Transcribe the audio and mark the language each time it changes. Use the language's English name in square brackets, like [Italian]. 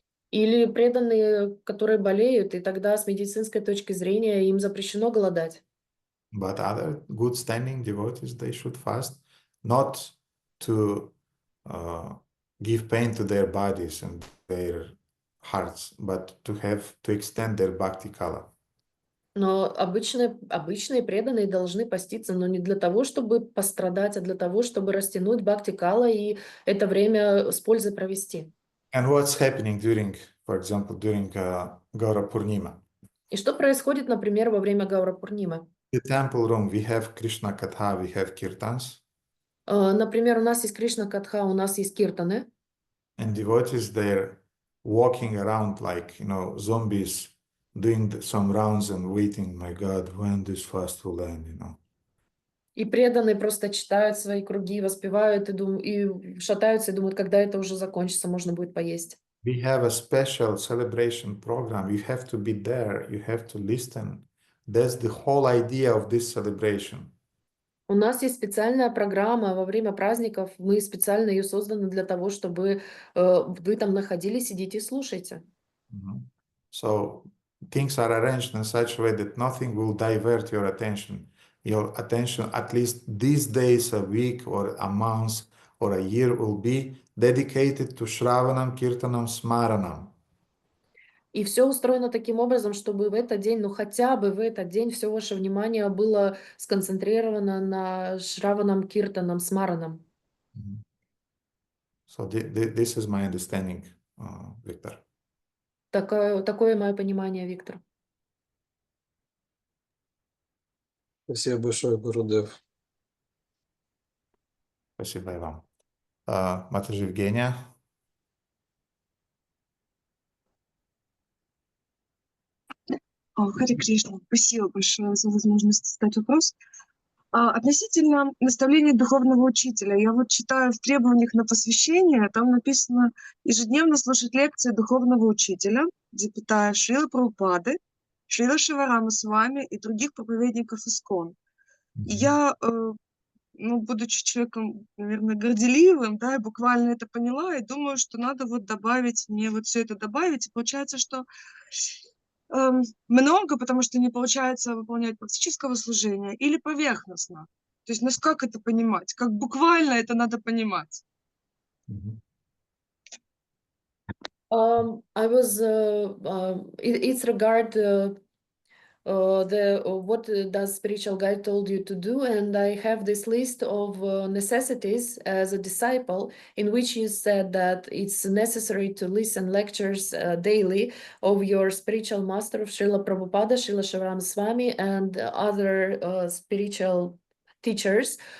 [Russian] Или преданные, которые болеют, и тогда с медицинской точки зрения им запрещено голодать. [English] But other good standing devotees, they should fast, not to give pain to their bodies and their hearts, but to extend their bhakti kala. [Russian] Но обычные преданные должны поститься, но не для того, чтобы пострадать, а для того, чтобы растянуть бхакти-кала и это время с пользой провести. [English] And what's happening for example, during Gaura Purnima? [Russian] И что происходит, например, во время Гаура Пурнима? [English] In the temple room, we have Krishna Katha, we have Kirtans. [Russian] Например, у нас есть Кришна Катха, у нас есть киртаны. [English] And devotees there walking around like, zombies, doing some rounds and waiting, my God, when this fast will end. [Russian] И преданные просто читают свои круги, воспевают и шатаются и думают, когда это уже закончится, можно будет поесть. [English] We have a special celebration program. You have to be there. You have to listen. That's the whole idea of this celebration. [Russian] У нас есть специальная программа во время праздников. Мы специально ее созданы для того, чтобы вы там находились, сидите и слушайте. [English] So things are arranged in such a way that nothing will divert your attention. Your attention, at least these days, a week or a month or a year, will be dedicated to Shravanam, Kirtanam, Smaranam. [Russian] И все устроено таким образом, чтобы в этот день, ну хотя бы в этот день, все ваше внимание было сконцентрировано на Шраванам, Киртанам, Смаранам. [English] So this is my understanding, Victor. [Russian] Такое мое понимание, Виктор. Спасибо большое, Гурудев. Спасибо и вам. Матушка Евгения. Харе Кришна, спасибо большое за возможность задать вопрос. Относительно наставления духовного учителя, я вот читаю в требованиях на посвящение, там написано ежедневно слушать лекции духовного учителя, запятая Шрилы Прабхупады, Шрила Шиварама с вами и других проповедников ИСКОН. И я, будучи человеком, наверное, горделивым, да, я буквально это поняла, и думаю, что надо вот добавить, мне вот все это добавить, и получается, что много, потому что не получается выполнять практического служения, или поверхностно. То есть, как это понимать? Как буквально это надо понимать? [English] I was, it's regard what does spiritual guide told you to do, and I have this list of necessities as a disciple, in which you said that it's necessary to listen lectures daily of your spiritual master of Srila Prabhupada, Srila Shivarama Swami, and other spiritual teachers.